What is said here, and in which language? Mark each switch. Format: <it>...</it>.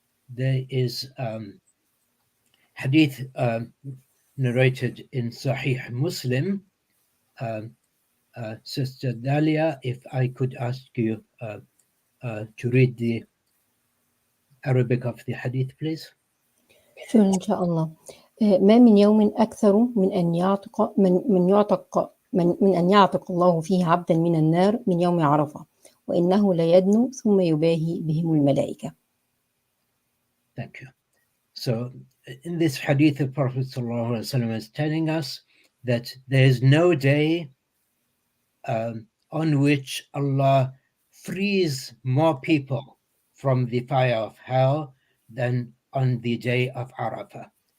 <en>There is hadith narrated in Sahih Muslim. Sister Dalia, if I could ask you to read the Arabic of the hadith, please. Sure,</en> <ar>إن شاء الله. ما من يوم أكثر من أن يعتق من أن يعتق الله فيه عبدا من النار من يوم عرفة، وإنه لا يدنو ثم يباهي بهم الملائكة.</ar> <en>Thank you. So in this hadith, the Prophet ﷺ is telling us that there is no day on which Allah frees more people from the fire of hell than on the day of Arafah.</en>